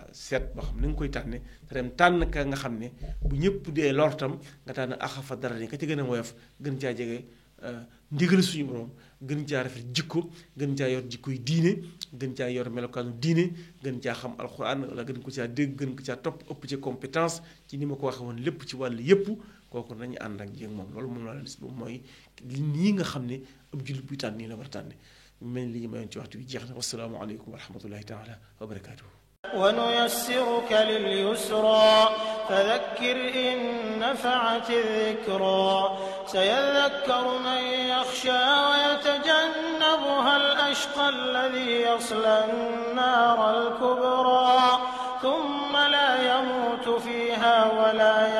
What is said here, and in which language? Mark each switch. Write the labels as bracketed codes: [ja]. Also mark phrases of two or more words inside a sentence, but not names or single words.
[wo] seet boo xam ne nga koy tànne te dem tànn ka nga xam ne bu ñëpp dee lortam nga tànn axafa dara ni ka ci gën a woyof gën caa jege ndigal suñu borom gën caa rafet jikko gën caa yor jikko yi diine gën caa yor melokaanu diine gën caa xam alxuraan wala gën ko caa dégg gën ko caa topp ëpp ci compétence ci ni ma ko waxee woon lépp ci wàll yépp kooku nañu ànd ak jéeg moom loolu moom la gis boobu mooy nii nga xam ne ab jullit buy tànn nii la war a tànne mel ni li ñu mayoon ci waxtu bi jeex na [ar] والسلام عليكم ورحمة الله تعالى وبركاته ونيسرك لليسرى فذكر إن نفعت الذكرى سيذكر من يخشى ويتجنبها الأشقى الذي يصلى النار الكبرى ثم لا يموت فيها ولا